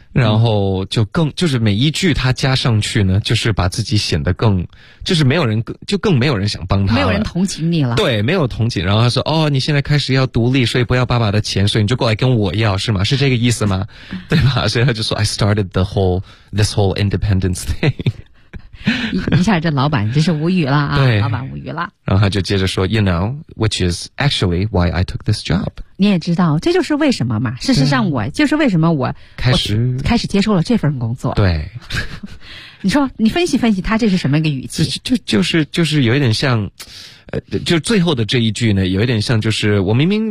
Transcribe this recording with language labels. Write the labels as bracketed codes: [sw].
[zh] 然后就是每一句他加上去呢，就是把自己显得更，就是没有人更没有人想帮他了，没有人同情你了，对，没有同情，然后他说，哦，你现在开始要独立，所以不要爸爸的钱，所以你就过来跟我要，是吗？是这个意思吗？对吧？所以他就说 [en] I started this whole independence thing。 [zh] 一下这老板真是无语了啊，对，老板无语了。然后他就接着说 [en] You know, which is actually why I took this job. [zh] 你也知道，这就是为什么嘛。事实上我就是为什么我开始接受了这份工作。对。你说你分析分析他这是什么一个语气，就是有一点像就最后的这一句呢，有一点像就是我明明就